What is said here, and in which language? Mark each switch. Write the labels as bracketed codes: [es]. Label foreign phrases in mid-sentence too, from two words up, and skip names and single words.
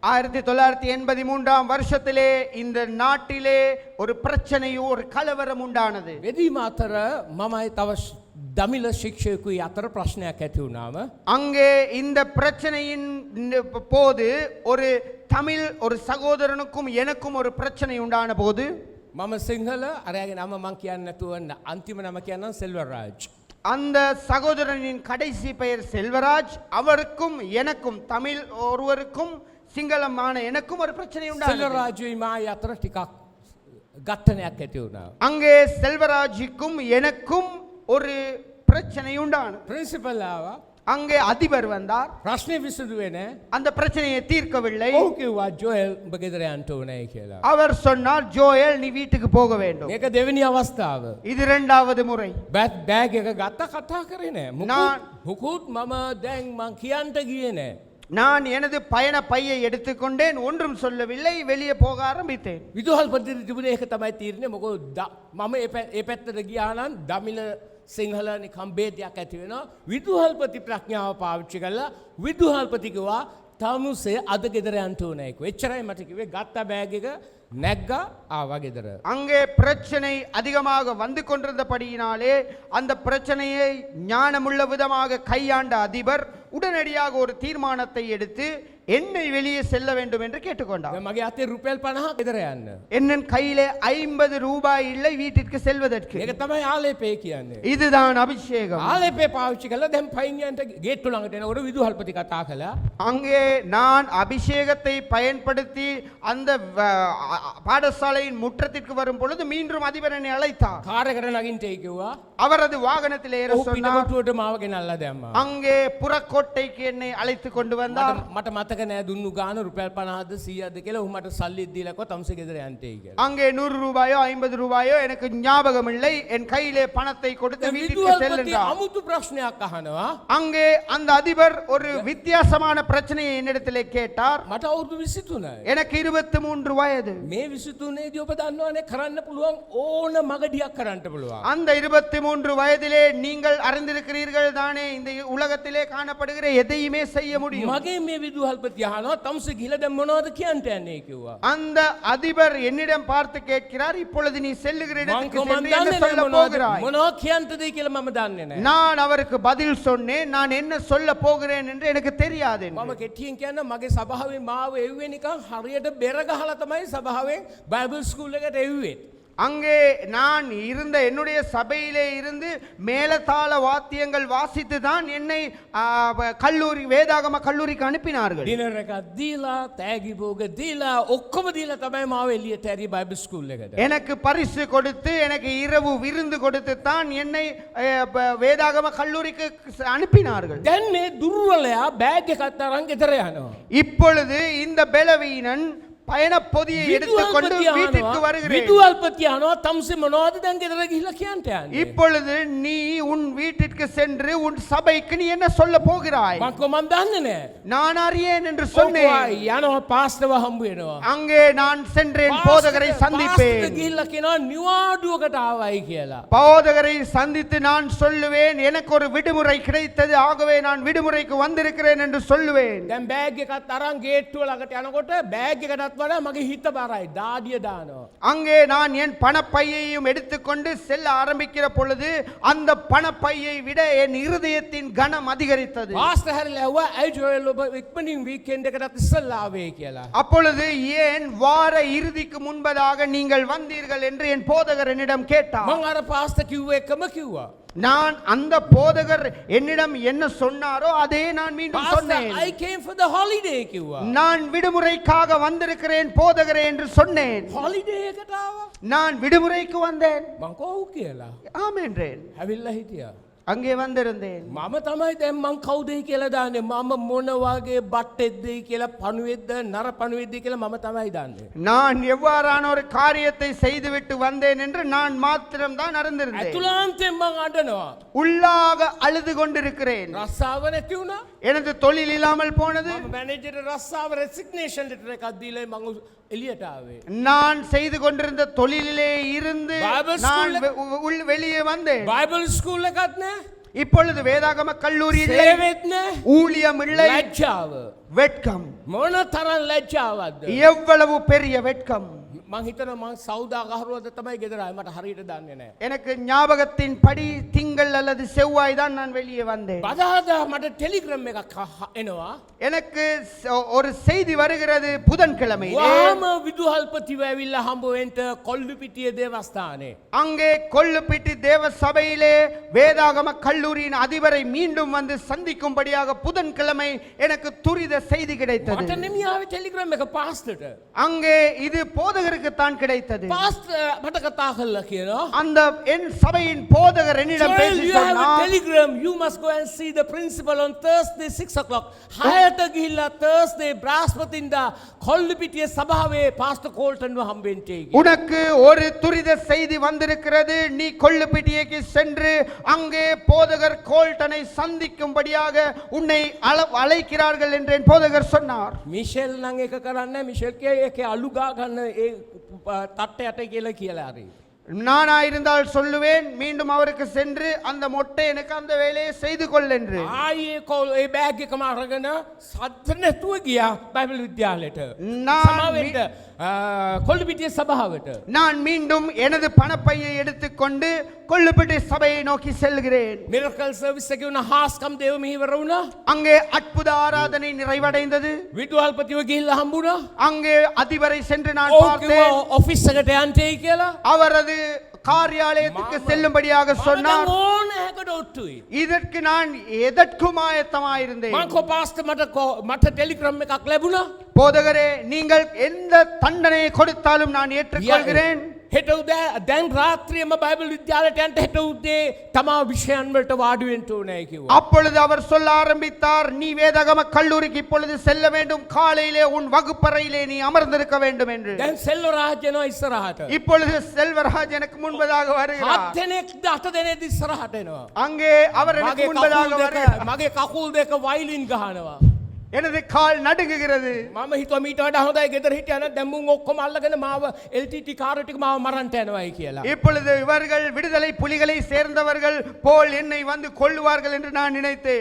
[ta] 1983 வருஷத்திலே இந்த நாட்டிலே ஒரு பிரச்சனையும் ஒரு கலவரம் உண்டானது. [si] බෙදීම අතර මමයි තව දමිළ ශික්ෂකයෙකුයි අතර ප්‍රශ්නයක් ඇති වුණාම [ta] அங்கே இந்த பிரச்சனையின் போது ஒரு தமிழ் ஒரு சகோதரனுக்கும் எனக்கும் ஒரு பிரச்சனை உண்டான போது [si] මම සිංහල අරයාගේ නම මං කියන්න නැතුව අන්තිම නම කියන්නම් සෙල්වරාජ්. [ta] அந்த சகோதரனின் கடைசி பெயர் செல்வராஜ். அவருக்கும் எனக்கும் தமிழ் ஒருவருக்கும் சிங்களமான எனக்கும் ஒரு பிரச்சனை உண்டானது. [si] සෙල්වරාජුයි මායි අතර ටිකක් ගත්තනයක් ඇති වුණා. [ta] அங்கே செல்வராஜுக்கும் எனக்கும் ஒரு பிரச்சனை உண்டானது. [si] ප්‍රින්සිපල් ආවා. [ta] அங்கே அதிபர் வந்தார். [si] ප්‍රශ්නේ විසඳුවේ නෑ. [ta] அந்த பிரச்சனையை தீர்க்கவில்லை. [si] ඔහු කිව්වා ජෝයල් උඹ ගෙදර යන්න ඕනේ කියලා. [ta] அவர் சொன்னார், ஜோயல் நீ வீட்டுக்கு போக வேண்டும். [si] මේක දෙවෙනි අවස්ථාව. [ta] இது இரண்டாவது முறை. [si] බෑග් එක ගත්තා කතා කරේ නෑ. [ta] நான்- [si] මුකුත් මම දැන් මං කියන්න ගියේ නෑ. [ta] நான் எனது பயண பையை எடுத்துக்கொண்டேன், ஒன்றும் சொல்லவில்லை, வெளியே போக ஆரம்பித்தேன். [si] විදුහල්පති තිබුණේ ඒක තමයි තීරණය. මොකද මම ඒ පැත්තට ගියා නම් දමිළ සිංහල නිකම් බේදයක් ඇති වෙනවා. විදුහල්පති ප්‍රඥාව පාවිච්චි කළා. විදුහල්පති කිව්වා තමුසේ අද ගෙදර යන්න ඕනේ කිව්වා. එච්චරයි මට කිව්වේ. ගත්ත බෑග් එක නැග්ගා ආවා ගෙදර. [ta] அங்கே பிரச்சனை அதிகமாக வந்து கொண்டிருந்தபடியினாலே அந்த பிரச்சனையை ஞானமுள்ள விதமாக கையாண்ட அதிபர் உடனடியாக ஒரு தீர்மானத்தை எடுத்து என்னை வெளியே செல்ல வேண்டும் என்று கேட்டுக்கொண்டார். [si] දැන් මගේ අතේ රුපියල් 50 ගෙදර යන්න. [ta] என் கையிலே 50 ரூபாய் இல்லை வீட்டிற்கு செல்வதற்கு. [si] ඒක තමයි ආලේපේ කියන්නේ. [ta] இதுதான் அபிஷேகம். [si] ආලේපේ පාවිච්චි කළා. දැන් පයින් යන්න ගේට්ටු ළඟට එනකොට විදුහල්පති කතා කළා. [ta] அங்கே நான் அபிஷேகத்தை பயன்படுத்தி அந்த பாடசாலையின் முற்றத்திற்கு வரும் பொழுது மீண்டும் அதிபர் என்னை அழைத்தார். [si] කාර් එකට නගින්න කිව්වා. [ta] அவரது வாகனத்தில் ஏற [si] ඔහු [ta] சொன்னார். [si] පිටකොටුවට මාව ගෙනල්ලා දැම්මා. [ta] அங்கே புறக்கோட்டைக்கு என்னை அழைத்து கொண்டு வந்தார். [si] මට මතක නෑ දුන්නු ගාන රුපියල් 50ද 100ද කියලා. ඔහු මට සල්ලි දීලා කිව්වා තමුසේ ගෙදර යන්නයි කියලා. [ta] அங்கே 100 ரூபாயோ 50 ரூபாயோ எனக்கு ஞாபகம் இல்லை. என் கையிலே பணத்தை கொடுத்து வீட்டுக்கு [si] විදුහල්පති [ta] செல்லுகிறார். [si] අමුතු ප්‍රශ්නයක් අහනවා. [ta] அங்கே அந்த அதிபர் ஒரு வித்தியாசமான பிரச்சனையை என்னிடத்திலே கேட்டார். [si] මට අවුරුදු 23යි. [ta] எனக்கு 23 வயது. [si] මේ 23 දී ඔබ දන්නවනේ කරන්න පුළුවන් ඕන මගඩියක් කරන්න පුළුවන්. [ta] அந்த 23 வயதிலே நீங்கள் அறிந்திருக்கிறீர்கள் தானே, இந்த உலகத்திலே காணப்படுகிற எதையுமே செய்ய முடியும். [si] මගේ මේ විදුහල්පති අහනවා තමුසේ ගිහලා දැන් මොනවද කියන්න යන්නේ කිව්වා. [ta] அந்த அதிபர் என்னிடம் பார்த்து கேட்கிறார், இப்பொழுது நீ செல்லுகிற [si] මං [ta] இடத்துக்கு [si] කොහොමද [ta] சென்று என்ன [si] දන්නේ [ta] சொல்ல போகிறாய்? [si] මොනවා කියන්නද කියලා මම දන්නේ නැහැ. [ta] நான் அவருக்கு பதில் சொன்னேன், நான் என்ன சொல்ல போகிறேன் என்று எனக்கு தெரியாது என்று. [si] මම කෙටියෙන් කියන්න මගේ සභාවේ මාව එව්වේ නිකන් හරියට බෙර ගහලා තමයි සභාවෙන් [en] Bible school [si] එකට එව්වේ. [ta] அங்கே நான் இருந்த என்னுடைய சபையிலே இருந்து மேலதாள வாத்தியங்கள் வாசித்து தான் என்னை கல்லூரி வேதாகம கல்லூரிக்கு அனுப்பினார்கள். [si] ඩිනර් එකක් දීලා තෑගි භෝග දීලා ඔක්කොම දීලා තමයි මාව එළියට ඇරිය [en] Bible school [si] එකට. [ta] எனக்கு பரிசு கொடுத்து எனக்கு இரவு விருந்து கொடுத்து தான் என்னை வேதாகம கல்லூரிக்கு அனுப்பினார்கள். [si] දැන් මේ දුර්වලයා බෑග් එකක් අරන් ගෙදර යනවා. [ta] இப்பொழுது இந்த பலவீனன் பயண பொதியை எடுத்துக்கொண்டு வீட்டிற்கு வருகிறேன். [si] විදුහල්පති අහනවා තමුසේ මොනවද දැන් ගෙදර ගිහිල්ලා කියන්න යන්නේ. [ta] இப்பொழுது நீ உன் வீட்டிற்கு சென்று உன் சபைக்கு நீ என்ன சொல்ல போகிறாய்? [si] මං කොහොමද දන්නේ නැහැ. [ta] நான் அறியேன் என்று சொன்னேன். [si] යනවා පාස්ටර්ව හම්බ වෙනවා. [ta] அங்கே நான் சென்றேன், போதகரை சந்திப்பேன். [si] පාස්ටර් ගිහිල්ලා කියනවා නිවාඩුවකට ආවයි කියලා. [ta] போதகரை சந்தித்து நான் சொல்லுவேன், எனக்கு ஒரு விடுமுறை கிடைத்தது, ஆகவே நான் விடுமுறைக்கு வந்திருக்கிறேன் என்று சொல்லுவேன். [si] දැන් බෑග් එකත් අරන් ගේට්ටුව ළඟට යනකොට බෑග් එකටත් වඩා මගේ හිත බරයි. දාඩිය දානවා. [ta] அங்கே நான் என் பணப்பையையும் எடுத்துக்கொண்டு செல்ல ஆரம்பிக்கிற பொழுது அந்த பணப்பையை விட என் இருதயத்தின் கனம் அதிகரித்தது. [si] පාස්ටර් හැරිලා ඇහුවා ඇයි ජෝයල් ඔබ ඉක්මනින් වීකෙන්ඩ් එකටත් ඉස්සෙල්ලා ආවේ කියලා. [ta] அப்பொழுது ஏன் வார இறுதிக்கு முன்பதாக நீங்கள் வந்தீர்கள் என்று என் போதகர் என்னிடம் கேட்டார். [si] මං අර පාස්ටර් කිව්ව එකම කිව්වා. [ta] நான் அந்த போதகர் என்னிடம் என்ன சொன்னாரோ அதே நான் மீண்டும் சொன்னேன். [en] I came for the holiday කිව්වා. [ta] நான் விடுமுறைக்காக வந்திருக்கிறேன் போதகரே என்று சொன்னேன். [si] holiday එකට ආවා. [ta] நான் விடுமுறைக்கு வந்தேன். [si] මං කෝ ඔව් කියලා. [ta] ஆம் என்றேன். [si] ඇවිල්ලා හිටියා. [ta] அங்கே வந்திருந்தேன். [si] මම තමයි දැන් මං කවුදයි කියලා දාන්නේ. මම මොන වගේ බට්ටෙක්දයි කියලා පණුවෙක්ද නර පණුවෙක්ද කියලා මම තමයි දන්නේ. [ta] நான் எவ்வாறான ஒரு காரியத்தை செய்துவிட்டு வந்தேன் என்று நான் மாத்திரம் தான் அறிந்திருந்தேன். [si] ඇතුළාන්තයෙන් මං අඬනවා. [ta] உள்ளாக அழுது கொண்டிருக்கிறேன். [si] රස්සාව නැති වුණා. [ta] எனது தொழில் இல்லாமல் போனது. [si] මම මැනේජර් රස්සාව [en] resignation letter [si] එකක් දීලා මං එළියට ආවේ. [ta] நான் செய்து கொண்டிருந்த தொழிலிலே இருந்து நான் வெளியே வந்தேன். [en] Bible school [si] එකක් නැහැ. [ta] இப்பொழுது வேதாகம கல்லூரி இல்லை, [si] සේවෙත් නැහැ. [ta] ஊழியம் இல்லை, [si] ලැජ්ජාව. [ta] வெட்கம். [si] මොන තරම් ලැජ්ජාවක්ද. [ta] எவ்வளவு பெரிய வெட்கம். [si] මං හිතනවා මං සෞදාගහරුවද තමයි ගෙදර ආවේ. මට හරියට දන්නේ නැහැ. [ta] எனக்கு ஞாபகத்தின் படி திங்கள் அல்லது செவ்வாய் தான் நான் வெளியே வந்தேன். [si] බදාදා මට ටෙලිග්‍රෑම් එකක් එනවා. [ta] எனக்கு ஒரு செய்தி வருகிறது புதன்கிழமையிலே. [si] වාම විදුහල්පතිව ඇවිල්ලා හම්බ වෙන්න කොල්ලුපිටිය දේවස්ථානේ. [ta] அங்கே கொல்லுப்பிட்டி தேவ சபையிலே வேதாகம கல்லூரியின் அதிபரை மீண்டும் வந்து சந்திக்கும்படியாக புதன்கிழமை எனக்கு துரித செய்தி கிடைத்தது. [si] මට නෙමෙයි ආවේ ටෙලිග්‍රෑම් එක පාස්ටර්ට. [ta] அங்கே இது போதகருக்கு தான் கிடைத்தது. [si] පාස්ටර් මට කතා කළා කියනවා. [ta] அந்த என் சபையின் போதகர் என்னிடம் Joel, பேசி [en] you have a [ta] சொன்னார், [en] telegram. You must go and see the principal on Thursday 6 o'clock. [si] හයට ගිහිල්ලා Thursday බ්‍රහස්පතින්දා කොල්ලුපිටිය සභාවේ පාස්ටර් කෝල්ටන්ව හම්බෙන්නේ කියලා. [ta] உனக்கு ஒரு துரித செய்தி வந்திருக்கிறது, நீ கொள்ளுப்பிட்டியைக்கு சென்று அங்கே போதகர் கோல்டனை சந்திக்கும்படியாக உன்னை அழைக்கிறார்கள் என்று என் போதகர் சொன்னார். [si] මිෂෙල් නම් එක කරන්නේ මිෂෙල් කිය ඒකේ අලු ගා ගන්න ඒ තට්ටයට කියලා කියලා හරි. [ta] நானாயிருந்தால் சொல்லுவேன், மீண்டும் அவருக்கு சென்று அந்த மொட்டை எனக்கு அந்த வேலையை செய்து கொள் என்று. [si] ආයේ ඒ බෑග් එකම අරගෙන සද්ද නැතුව ගියා බයිබල් විද්‍යාලයට. සභාවට කොල්ලුපිටිය සභාවට. [ta] நான் மீண்டும் எனது பணப்பையை எடுத்துக்கொண்டு கொள்ளுப்பிட்டி சபையை நோக்கி செல்கிறேன். [en] miracle service [si] එකේ වුණ හාස්කම් දේව මෙහෙවර වුණා. [ta] அங்கே அற்புத ஆராதனை நிறைவடைந்தது. [si] විදුහල්පතිව ගිහිල්ලා හම්බුණා. [ta] அங்கே அதிபரை சென்று நான் [si] ඔව් [ta] பார்த்தேன். [si] කිව්වා ඔෆිස් එකට යන්නයි කියලා. [ta] அவரது காரியாலயத்துக்கு செல்லும்படியாக சொன்னார். [si] ඕන හැකට ඔට්ටුයි. [ta] இதற்கு நான் எதற்கும் ஆயத்தமாயிருந்தேன். [si] මං කෝ පාස්ටර් මට ටෙලිග්‍රෑම් එකක් ලැබුණා. [ta] போதகரே, நீங்கள் எந்த தண்டனையை கொடுத்தாலும் நான் ஏற்றுக்கொள்கிறேன். [si] හෙට උදේ දැන් රාත්‍රියේම බයිබල් විද්‍යාලයට යන්න හෙට උදේ තමා විෂයන් වලට වාඩි වෙන්න ඕනේ කිව්වා. [ta] அப்பொழுது அவர் சொல்ல ஆரம்பித்தார், நீ வேதகம கல்லூரிக்கு இப்பொழுது செல்ல வேண்டும், காலையிலே உன் வகுப்பறையிலே நீ அமர்ந்திருக்க வேண்டும் என்று. [si] දැන් සෙල්වරාජ් යනවා ඉස්සරහට. [ta] இப்பொழுது செல்வராஜ் எனக்கு முன்பதாக வருகிறார். [si] 7 දෙනෙක්ද 8 දෙනෙක්ද ඉස්සරහට එනවා. [ta] அங்கே அவர் எனக்கு முன்பதாக வருகிறார். [si] මගේ කකුල් දෙක වයිලින් ගහනවා. [ta] எனது கால் நடுங்குகிறது. [si] මම හිතුවා මීට වඩා හොඳයි ගෙදර හිටියා නම් දැන් මුන් ඔක්කොම අල්ලගෙන මාව LTT කාර් ටික මාව මරන්න යනවායි කියලා. [ta] இப்பொழுது இவர்கள் விடுதலை புலிகளை சேர்ந்தவர்கள் போல் என்னை வந்து கொல்லுவார்கள் என்று நான் நினைத்தேன்.